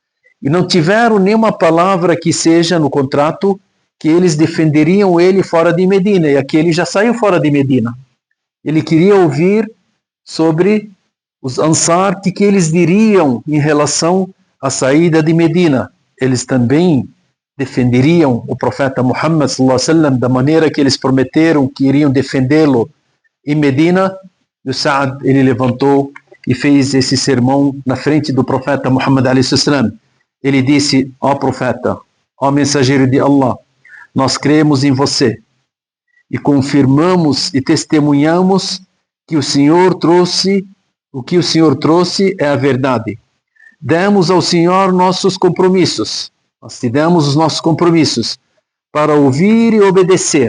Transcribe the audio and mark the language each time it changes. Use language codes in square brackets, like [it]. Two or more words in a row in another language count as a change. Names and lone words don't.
[pt] E não tiveram nenhuma palavra que seja no contrato que eles defenderiam ele fora de Medina, e aqui ele já saiu fora de Medina. Ele queria ouvir sobre os Ansar, que eles diriam em relação à saída de Medina. Eles também defenderiam o profeta Muhammad [ar] صلى الله عليه وسلم [pt] da maneira que eles prometeram que iriam defendê-lo em Medina. E o Sa'd, ele levantou e fez esse sermão na frente do profeta Muhammad [ar] عليه وسلم. [pt] Ele disse: ó profeta, ó mensageiro de Allah, nós cremos em você e confirmamos e testemunhamos que o Senhor trouxe, o que o Senhor trouxe é a verdade. Demos ao Senhor nossos compromissos, nós te demos os nossos compromissos para ouvir e obedecer.